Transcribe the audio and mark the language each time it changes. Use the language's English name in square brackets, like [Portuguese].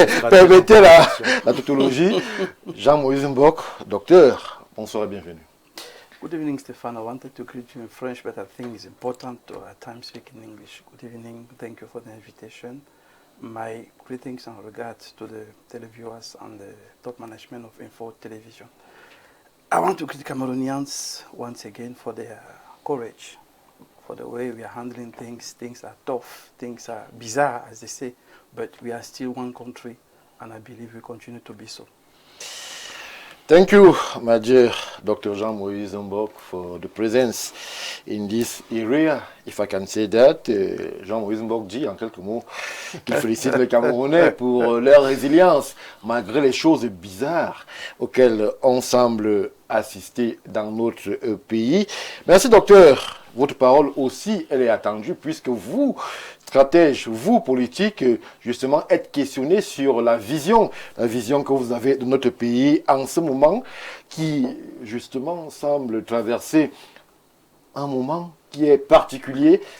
[French] Permettez la tautologie. Jean-Moïse Mbok, docteur, bonsoir et bienvenue. [English] Good evening, Stefan. I wanted to greet you in French, but I think it's important to at times speak in English. Good evening. Thank you for the invitation. My greetings and regards to the televiewers and the top management of Info Television. I want to greet Cameroonians once again for their courage, for the way we are handling things. Things are tough, things are bizarre, as they say, but we are still one country, and I believe we continue to be so. Thank you, my dear Dr. Jean-Moïse Mbok, for the presence in this area, if I can say that. [French] Jean-Moïse Mbok dit en quelques mots qu'il félicite les Camerounais pour leur résilience, malgré les choses bizarres auxquelles on semble assister dans notre pays. Merci, docteur. Votre parole aussi, elle est attendue, puisque vous, stratège, vous, politique, justement, êtes questionné sur la vision que vous avez de notre pays en ce moment, qui, justement, semble traverser un moment qui est particulier,